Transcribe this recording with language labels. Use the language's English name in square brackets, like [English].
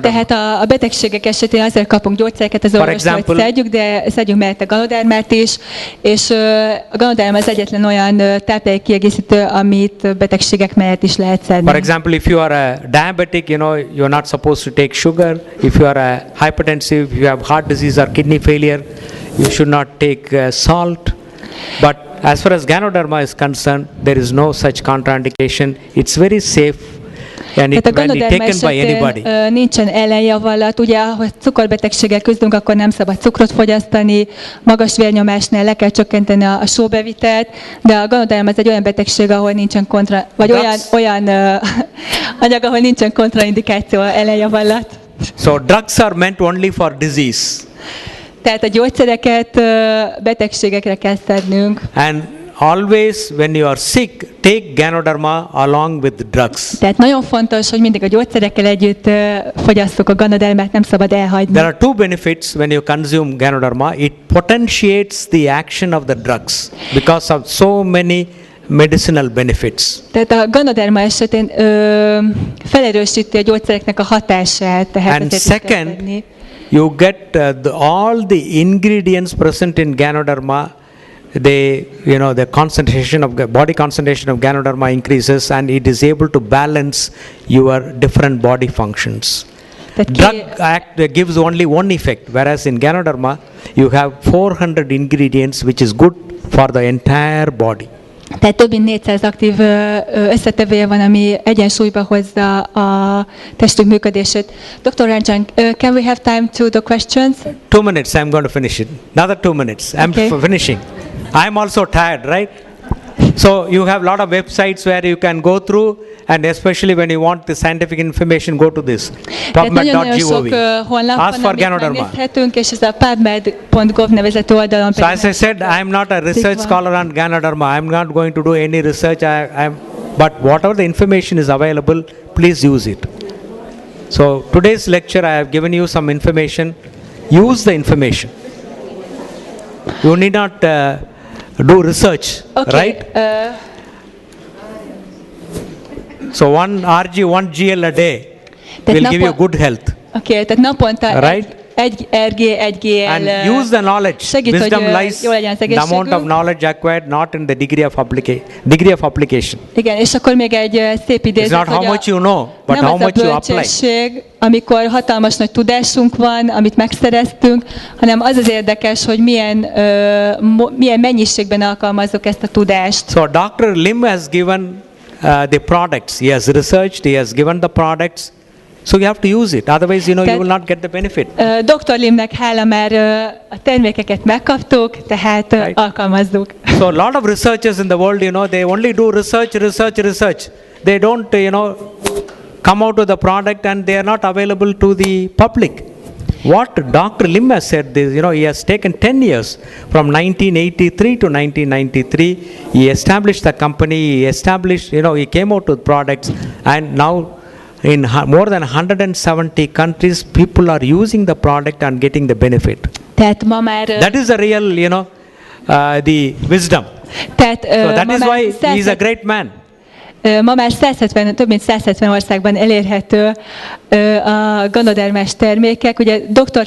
[Hungarian] Tehát a betegségek esetén azért kapunk gyógyszereket az orvostól, hogy szedjük, de szedjünk mellette Ganodermát is, és a Ganoderma az egyetlen olyan táplálékkiegészítő, amit betegségek mellett is lehet szedni. [English] For example, if you are a diabetic, you're not supposed to take sugar. If you are a hypertensive, if you have heart disease or kidney failure, you should not take salt. But as far as Ganoderma is concerned, there is no such contraindication. It's very safe. And it can be taken by anybody. [Hungarian] Nincsen ellenjavallat, ugye, ha cukorbetegséggel küzdünk, akkor nem szabad cukrot fogyasztani, magas vérnyomásnál le kell csökkenteni a sóbevitelt, de a Ganoderma az egy olyan betegség, ahol nincsen olyan anyag, ahol nincsen kontraindikáció, ellenjavallat. [English] So drugs are meant only for disease. [Hungarian] Tehát a gyógyszereket betegségekre kell szednünk. [English] And always when you are sick, take Ganoderma along with drugs. [Hungarian] Tehát nagyon fontos, hogy mindig a gyógyszerekkel együtt fogyasszuk a Ganodermát, nem szabad elhagyni. [English] There are two benefits when you consume Ganoderma. It potentiates the action of the drugs because of so many medicinal benefits. [Hungarian] Tehát a Ganoderma esetén felerősíti a gyógyszereknek a hatását. Tehát [English] and second, you get all the ingredients present in Ganoderma the concentration of body concentration of Ganoderma increases, and it is able to balance your different body functions. Drug act gives only one effect, whereas in Ganoderma you have 400 ingredients, which is good for the entire body. [Hungarian] Tehát több mint 400 aktív összetevője van, ami egyensúlyba hozza a testünk működését. [English] Dr. Ranjan, can we have time to the questions? 2 minutes, I'm going to finish it. Another 2 minutes, I'm finishing. I'm also tired, right? So you have a lot of websites where you can go through, and especially when you want the scientific information, go to this PubMed.gov. Ask for Ganoderma. [Hungarian] És ez a PubMed.gov nevezetű oldalon. [English] So as I said, I'm not a research scholar on Ganoderma. I'm not going to do any research. But whatever the information is available, please use it. So today's lecture, I have given you some information. Use the information. You need not do research, right? So 1 RG, 1 GL a day will give you good health. [Hungarian] Okay, tehát naponta [English] right? [Hungarian] egy RG, egy GL. [English] And use the knowledge. Wisdom lies the amount of knowledge acquired, not in the degree of application. [Hungarian] Igen, és akkor még egy szép idézet, [English] It's not how much you know, but [Hungarian] nem [English] how [Hungarian] az a [English] much you apply. [Hungarian] bölcsesség, amikor hatalmas nagy tudásunk van, amit megszereztünk, hanem az az érdekes, hogy milyen mennyiségben alkalmazzuk ezt a tudást. [English] So Dr. Lim has given the products. He has researched, he has given the products. So you have to use it. Otherwise, you will not get the benefit. Dr. [Hungarian] Limnek hála, már a termékeket megkaptuk, tehát alkalmazzuk. [English] So a lot of researchers in the world, they only do research. They don't, come out with the product, and they are not available to the public. What Dr. Lim has said is, he has taken 10 years from 1983 to 1993. He established the company. He came out with products, and now in more than 170 countries, people are using the product and getting the benefit. [Hungarian] Tehát ma már, [English] that is the real, the wisdom. [Hungarian] Tehát, [English] so that is why he is a great man. [Hungarian] Ma már több mint 170 országban elérhető a ganodermás termékek. Ugye Dr.